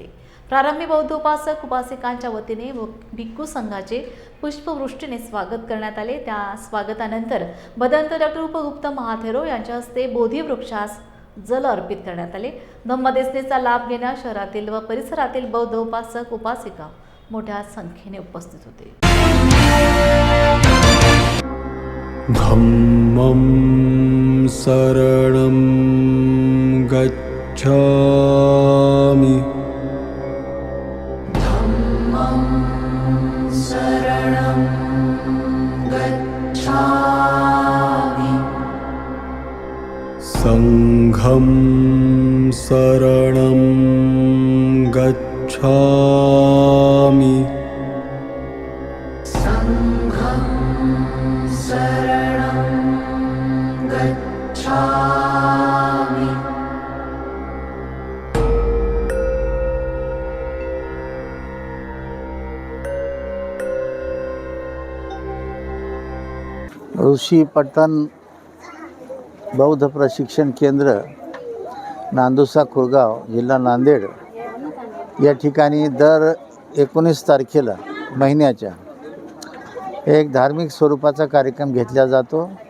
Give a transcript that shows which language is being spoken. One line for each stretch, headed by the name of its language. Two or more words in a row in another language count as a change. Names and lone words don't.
Marathi: प्रारंभी बौद्ध उपासक उपासिकांच्या वतीने भिक्खू संघाचे पुष्पवृष्टीने स्वागत करण्यात आले। त्या स्वागतानंतर भदंत डॉक्टर उपगुप्त महाथेरो यांच्या हस्ते बोधी वृक्षास जल अर्पित करण्यात आले। धम्मदेसनेचा लाभ घेण्यास शहरातील व परिसरातील बौद्ध उपासक उपासिका मोठ्या संख्येने उपस्थित होते।
Pali: धम्मं शरणं गच्छामि शरणं गच्छामि संघं शरणं गच्छामि संघं शरणं गच्छामि।
Marathi: ऋषी पट्टण बौद्ध प्रशिक्षण केंद्र नांदुसा खुरगाव जिल्हा नांदेड या ठिकाणी दर 19 तारखेला महिन्याच्या एक धार्मिक स्वरूपाचा कार्यक्रम घेतला जातो।